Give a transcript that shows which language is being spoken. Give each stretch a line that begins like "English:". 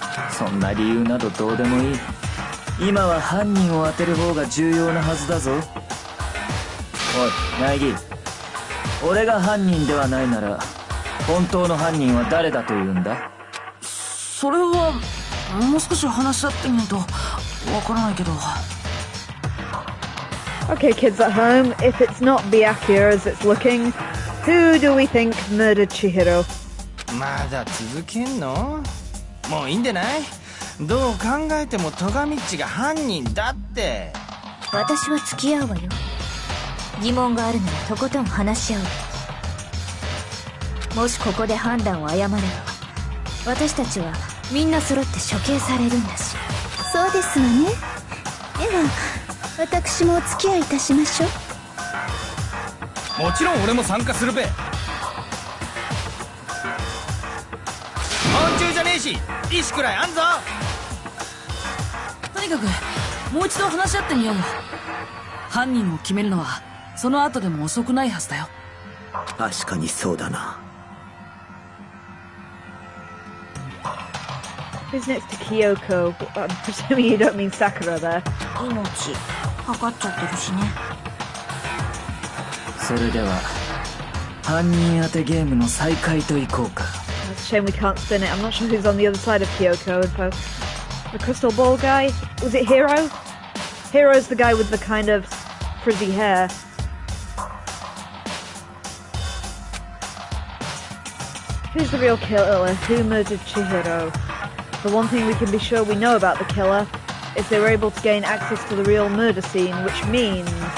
Japanese: そんな理由などどうでもいい。今は犯人を当てる方が重要なはずだぞ。おい、苗木。俺が犯人ではないなら本当の犯人は誰だというんだ？それはもう少し話し合ってみないとわからないけど。
English: Okay, kids at home, if it's not Byakuya as it's looking, who do we think murdered Chihiro?
Japanese: まだ続けんの？もういいんでない？どう考えても戸上っちが犯人だって。私は付き合うわよ。疑問があるならとことん話し合う。もしここで判断を誤れば、私たちはみんな揃って処刑されるんだし。そうですわね。では私もお付き合いいたしましょう。もちろん俺も参加するべ。昆虫じゃねえし意志くらいあんぞ。とにかくもう一度話し合ってみようよ。犯人を決めるのはその後でも遅くないはずだよ。確かにそうだな。
English: Who's next to Kyoko? I'm presuming you don't mean Sakura there.
Japanese: 命かかっちゃってるしね。それでは犯人当てゲームの再開といこうか。
English: It's a shame we can't spin it. I'm not sure who's on the other side of Kyoko. The crystal ball guy? Was it Hiro? Hiro's the guy with the kind of frizzy hair. Who's the real killer? Who murdered Chihiro? The one thing we can be sure we know about the killer is they were able to gain access to the real murder scene, which means...